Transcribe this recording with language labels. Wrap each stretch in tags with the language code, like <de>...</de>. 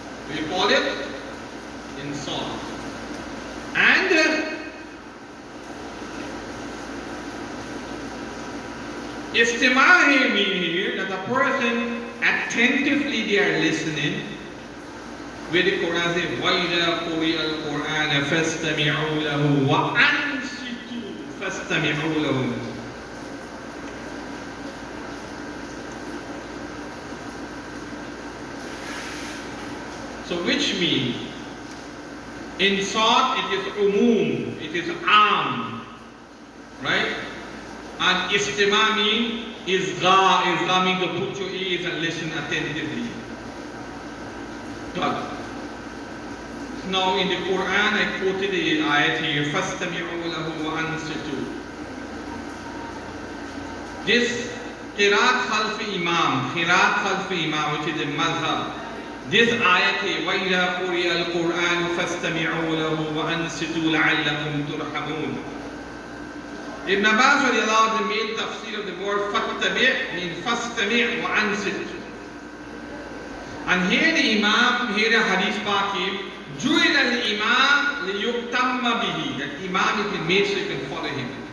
<en>We call it insat. And istima here means here that a person attentively they are listening. Where the Quran says,</en> <ar>وَإِذَا قُرِئَ الْقُرْآنَ فَاسْتَمِعُوا لَهُ وَأَنْصِتُوا فَاسْتَمِعُوا لَهُ.</ar> <en>So which means, insat it is umum, it is am, right? And istima means isgha means to put your ears and listen attentively. Good. Now in the Quran I quoted the ayat here,</en> <ar>فَاسْتَمِعُوا لَهُ وَأَنْصِتُوا.</ar> <en>This qiraat khalf imam, which is the madhab. This ayat here,</en> <ar>وَإِذَا قُرِئَ الْقُرْآنُ فَاسْتَمِعُوا لَهُ وَأَنْصِتُوا لَعَلَّكُمْ تُرْحَمُونَ.</ar> <en>Ibn Abbas radiallahu anhu made tafsir of the word</en> <ar>فَاتَّبِعْ</ar> <en>means</en> <ar>فَاسْتَمِعْ وَأَنْصِتْ.</ar> <en>And here the Imam, here the Hadith Paqim,</en> <ar>جُعِلَ الْإِمَامِ لِيُقْتَمَّ بِهِ.</ar> <en>That Imam is made so you can follow him.</en>